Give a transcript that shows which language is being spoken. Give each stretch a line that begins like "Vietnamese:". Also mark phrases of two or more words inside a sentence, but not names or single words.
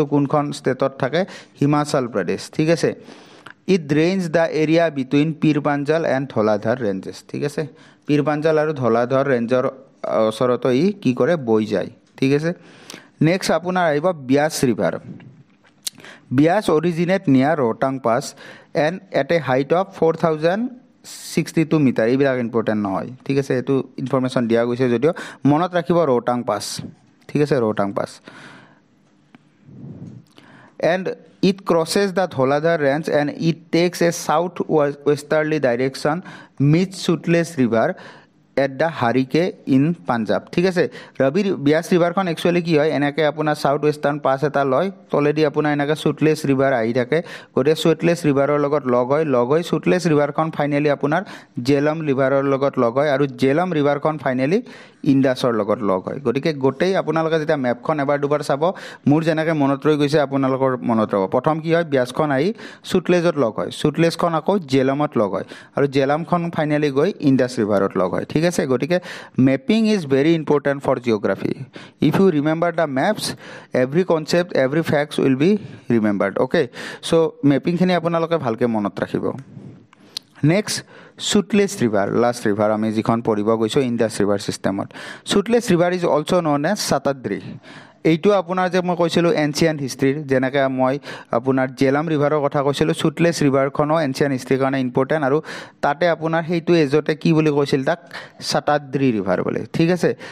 Assamese: কোনখন ষ্টেটত থাকে হিমাচল প্ৰদেশ ঠিক আছে
English: it drains the area between Pir Panjal and Dhauladhar ranges
Assamese: ঠিক আছে পীৰপাঞ্জাল আৰু ধলাধৰ ৰেঞ্জৰ ওচৰতো ই কি কৰে বৈ যায় ঠিক আছে নেক্সট আপোনাৰ আহিব
English: Beas river Beas originate near Rohtang Pass and at a height of 4062 meter
Assamese: এইবিলাক ইম্পৰ্টেণ্ট নহয় ঠিক আছে এইটো ইনফৰমেশ্যন দিয়া গৈছে যদিও মনত ৰাখিব ৰোহটাং পাছ ঠিক আছে ৰোহটাং পাছ
English: and it crosses the Dholadhar range and it takes a southwesterly direction meets Sutlej river at the Harike in Punjab
Assamese: ঠিক আছে ৰবি বিয়াছ ৰিভাৰখন একচুৱেলি কি হয় এনেকৈ আপোনাৰ
English: সাউথ ৱেষ্টাৰ্ণ
Assamese: পাছ এটা লয় তলেদি আপোনাৰ এনেকৈ সুটলেজ ৰিভাৰ আহি থাকে গোটেই সুটলেজ ৰিভাৰৰ লগত লগ হৈ সুটলেজ ৰিভাৰখন ফাইনেলি আপোনাৰ জেলম ৰিভাৰৰ লগত লগ হয় আৰু জেলম ৰিভাৰখন ফাইনেলি ইণ্ডাছৰ লগত লগ হয় গতিকে গোটেই আপোনালোকে যেতিয়া মেপখন এবাৰ দুবাৰ চাব মোৰ যেনেকৈ মনত ৰৈ গৈছে আপোনালোকৰ মনত ৰ'ব প্ৰথম কি হয় বিয়াছখন আহি সুটলেজত লগ হয় সুটলেজখন আকৌ জেলমত লগ হয় আৰু জেলামখন ফাইনেলি গৈ ইণ্ডাছ ৰিভাৰত লগ হয় ঠিক আছে গতিকে
English: mapping is very important for geography if you remember the maps every concept every facts will be remembered
Assamese: অ'কে চ' মেপিংখিনি আপোনালোকে ভালকৈ মনত ৰাখিব নেক্সট সুটলেজ ৰিভাৰ
English: last river
Assamese: আমি যিখন পঢ়িব গৈছোঁ
English: Indus river system Sutlej river is also known as Shatadri
Assamese: এইটো আপোনাৰ যে মই কৈছিলোঁ
English: ancient history
Assamese: যেনেকৈ মই আপোনাৰ জেলাম ৰিভাৰৰ কথা কৈছিলোঁ সুটলেজ ৰিভাৰখনো
English: ancient history
Assamese: কাৰণে ইম্পৰ্টেণ্ট আৰু তাতে আপোনাৰ সেইটো এজতে কি বুলি কৈছিল তাক চাতাদ্ৰী ৰিভাৰ বুলি ঠিক আছে